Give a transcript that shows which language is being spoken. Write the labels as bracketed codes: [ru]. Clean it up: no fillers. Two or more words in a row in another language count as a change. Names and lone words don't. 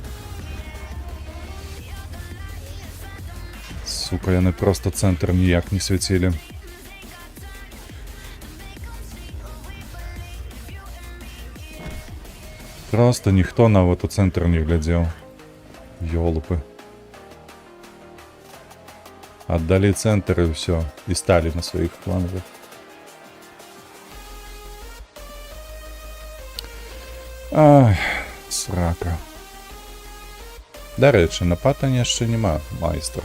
[be] Сука, яны просто цэнтр ніяк не свяцілі. Просто ніхто нават у цэнтр не глядзеў. Ёлупы. [ru] Отдали центр и все. И стали на своих флангах. [be] Ай, срака. [uk] До речі, [be] на патані яшчэ нема майстра.